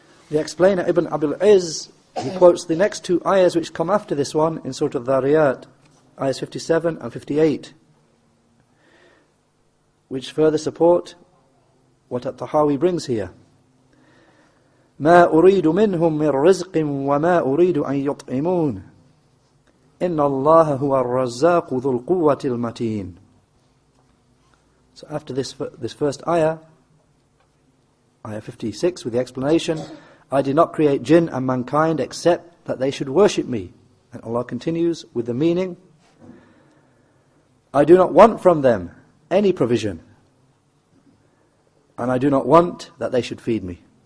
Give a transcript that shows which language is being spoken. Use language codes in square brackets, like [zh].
[en] The explainer Ibn Abil Izz, he quotes the next two ayahs which come after this one in Surah Al-Dhariyat, ayahs 57 and 58, which further support what at-Tahaawee brings here. [ar] ما أريد منهم من رزق وما أريد أن يطعمون إن الله هو الرزاق ذو القوة المتين. [en] So after this first ayah, ayah 56, with the explanation, I did not create jinn and mankind except that they should worship me. And Allah continues with the meaning, I do not want from them any provision, and I do not want that they should feed me.